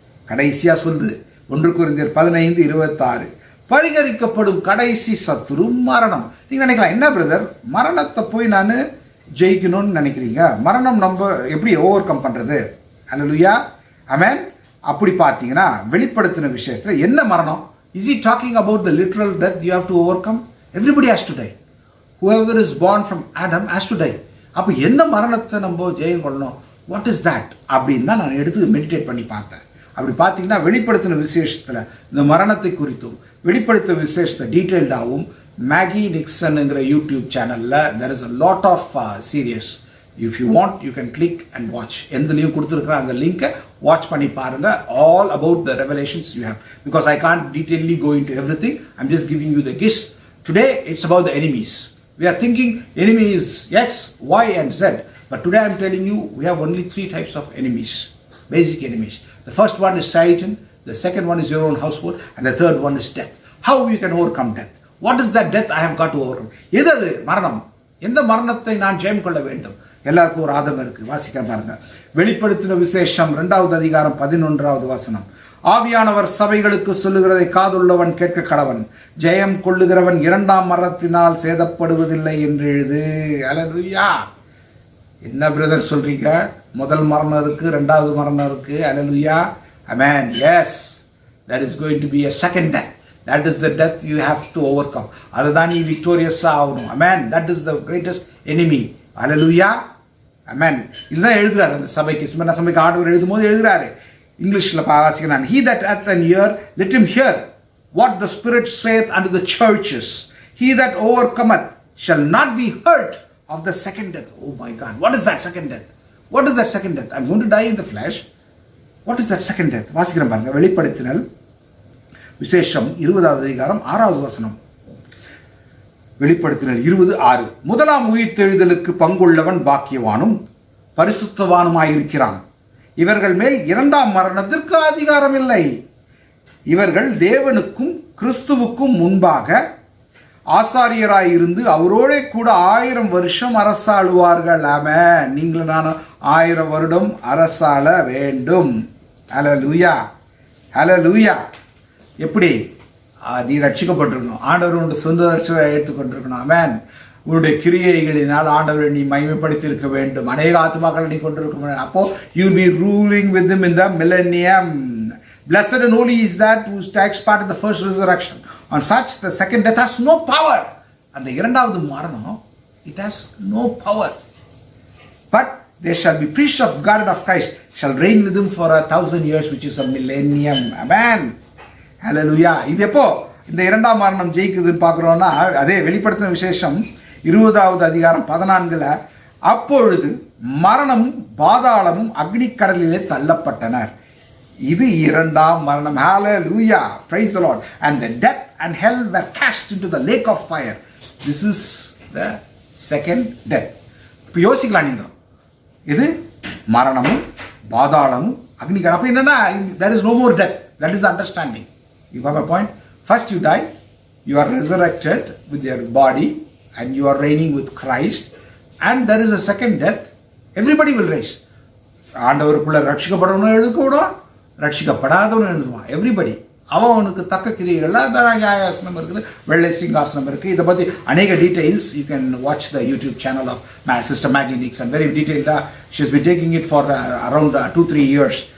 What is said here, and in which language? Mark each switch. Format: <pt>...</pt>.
<ta>கடைசியா சொல்லுது 1 கொரிந்தியர் 15:26, பரிகரிக்கப்படும் கடைசி சத்துரு மரணம். நீங்க நினைக்கலாம், என்ன பிரதர் மரணத்தை போய் நான் ஜெயிக்கணும்னு நினைக்கிறீங்க? மரணம் நம்ம எப்படி ஓவர் கம் பண்றது? அல்லேலூயா. ஆமென். அப்படி பார்த்தீங்கன்னா வெளிப்படுத்தின விஷயத்துல என்ன மரணம்?</ta> <en>Is he talking about the literal death you have to overcome? Everybody has to die. Whoever is born from Adam has to die.</en> <ta>அப்போ எந்த மரணத்தை நம்ம ஜெயம் கொள்ளணும்?</ta> <en>what is that</en> <ta>அப்படின்னு தான் நான் எடுத்து மெடிடேட் பண்ணி பார்த்தேன். அப்படி பார்த்தீங்கன்னா வெளிப்படுத்தின விசேஷத்தில் இந்த மரணத்தை குறித்தும் வெளிப்படுத்த விசேஷத்தை டீட்டெயில்டாகவும் மேகி நிக்சன்ங்கிற யூடியூப் சேனலில்</ta> <en>there is a lot of series. If you want you can click and watch.</en> <ta>எந்தலையும் கொடுத்துருக்குற அந்த லிங்கை வாட்ச் பண்ணி பாருங்க.</ta> <en>All about the revelations you have, because I can't detailedly go into everything. I'm just giving you the gist. Today it's about the enemies. We are thinking enemy is X, Y and Z. But today I'm telling you we have only 3 types of enemies, basic enemies. The first one is Satan, the second one is your own household, and the third one is death. How you can overcome death? What is that death I have got to overcome?</en> <ta>எது மரணம்? எந்த மரணத்தை நான் ஜெயம் கொள்ள வேண்டும்? எல்லாருக்கும் ஒரு ஆதங்கம் இருக்கு. வாசிக்க பாருங்க. வெளிப்படுத்தின விசேஷம் 2வது அதிகாரம் 11வது வசனம். ஆவியானவர் சபைகளுக்கு சொல்லுகிறதை காதுள்ளவன் கேட்க கடவன். ஜெயம் கொள்ளுகிறவன் 2ஆம் மரணத்தினால் சேதப்படுவதில்லை என்று எழுது. அல்லேலூயா. என்ன பிரதர் சொல்றீங்க? முதல் மரணம் இருக்கு, 2வது மரணம் இருக்கு. அல்லேலூயா. ஆமென்.</ta> <en>Yes, that is going to be a second death. That is the death you have to overcome.</en> <ta>அதுதான் நீ விக்டோரியஸா ஆகணும். ஆமென்.</ta> <en>That is the greatest enemy.</en> <ta>அல்லேலூயா. ஆமென். இதுதான் எழுதுறாரு அந்த சபைக்கு. சிமர்னா சபைக்கு ஆண்டவர் எழுதும்போது எழுதுறாரு. இங்கிலீஷ்ல வாசிக்கிறான்.</ta> <en>He that hath an ear, let him hear what the Spirit saith unto the churches. He that overcometh shall not be hurt of the second death. Oh my God. What is that second death? What is that second death? I'm going to die in the flesh. What is that second death?</en> <ta>வாசிக்கிறேன் பாருங்க. வெளிப்படுத்தினல் விசேஷம் 20வது அதிகாரம் 6வது வசனம். வெளிப்படுத்தினல் 20:6. முதலாம் உயிர்த்தெழுதலுக்கு பங்குள்ளவன் பாக்கியவானும் பரிசுத்தவானுமாயிருக்கிறான். இவர்கள் மேல் 2ஆம் மரணத்திற்கு அதிகாரம் இல்லை. இவர்கள் தேவனுக்கும் கிறிஸ்துவுக்கும் முன்பாக ஆசாரியராயிருந்து அவரோட கூட 1000 வருஷம் அரசாளுவார்கள். ஆமென். நீங்களும் நானும் 1000 வருடம் அரசாள வேண்டும். அல்லேலூயா. ஹல்லேலூயா. எப்படி நீ ரட்சிக்கப்பட்டிருக்கணும், ஆண்டவர் உன்னுடைய சொந்த ரட்சகரை எடுத்துக்கொண்டிருக்கணும். ஆமென். உன்னுடைய கிரியைகளினால் ஆண்டவரை நீ மகிமைப்படுத்தி இருக்க வேண்டும். அநேக ஆத்மாக்களை நீ கொண்டிருக்க. அப்போ</ta> <en>You be ruling with them in the millennium. Blessed and holy is that who takes part in the first resurrection. On such the second death has no power.</en> <ta>அந்த இரண்டாவது மரணம்,</ta> <en>it has no power. But they shall be priests of God and of Christ, shall reign with him for 1,000 years, which is a millennium. Amen. Hallelujah.</en> <ta>இது எப்போ இந்த இரண்டாம் மரணம் ஜெயிக்குதுன்னு பார்க்குறோம்னா, அதே வெளிப்படுத்தின விசேஷம் 20வது அதிகாரம் 14ல், அப்பொழுது மரணமும் பாதாளமும் அக்னி கடலிலே தள்ளப்பட்டனர். இது இரண்டாம் மரணம்.</ta> <en>Hallelujah. Praise the Lord. And the death and hell were cast into the lake of fire. This is the second death.</en> <ta>இப்போ யோசிக்கலாம் நீங்க, இது மரணமும் பாதாளமும் அக்னி கடல். அப்போ என்னன்னா,</ta> <en>there is no more death. That is the understanding. You got my point? First you die, you are resurrected with your body and you are reigning with Christ, and there is a second death. Everybody will rise.</en> <ta>ஆண்டவருக்குள்ள ரட்சிக்கப்படணும் எழுதுக்கூடும், ரட்சிக்கப்படாதவனும் எழுதுவான். Everybody அவனுக்கு தக்க கிரியைகள்லாம் நியாயாசனம் இருக்குது, வெள்ளை சிங்காசனம் இருக்குது. இதை பற்றி அநேக details</ta> <en>You can watch the YouTube channel of sister Maggie Nixon. Very டீட்டெயில்டாக she has been taking it for around 2-3 years.</en>